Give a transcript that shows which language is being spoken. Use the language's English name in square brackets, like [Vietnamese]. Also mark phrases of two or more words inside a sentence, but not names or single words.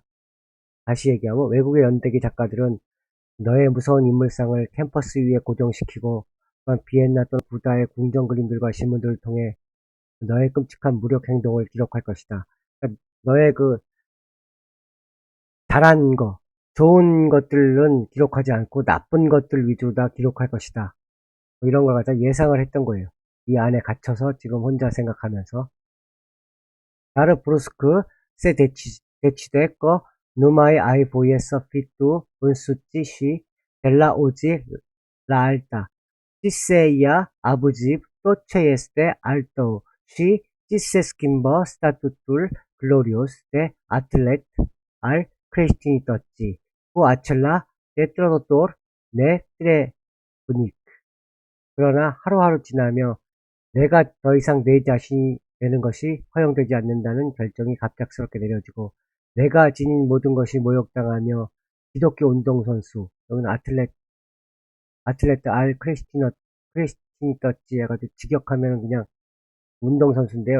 [Korean] 다시 얘기하면 외국의 연대기 작가들은 너의 무서운 인물상을 캠퍼스 위에 고정시키고 또한 비엔나 또는 부다의 궁전 그림들과 신문들을 통해 너의 끔찍한 무력 행동을 기록할 것이다. 그러니까 너의 그 잘한 거, 좋은 것들은 기록하지 않고 나쁜 것들 위주로 다 기록할 것이다. 뭐 이런 걸 갖다 예상을 했던 거예요. 이 안에 갇혀서 지금 혼자 생각하면서. [Romanian] Dar brusc se decide că nu mai ai voie să fii tu însuți și de la o zi la alta. Ți se ia abuziv tot ce este al tău și ți se schimbă statutul glorios de atlet al creștinătății cu acela detrădător netrebunic. [Korean] 그러나 하루하루 지나며 내가 더 이상 내 자신이 되는 것이 허용되지 않는다는 결정이 갑작스럽게 내려지고 내가 지닌 모든 것이 모욕당하며 기독교 운동선수 여기는 [Romanian] atlet al creștinătății [Korean] 해가지고 직역하면 그냥 운동선수인데요.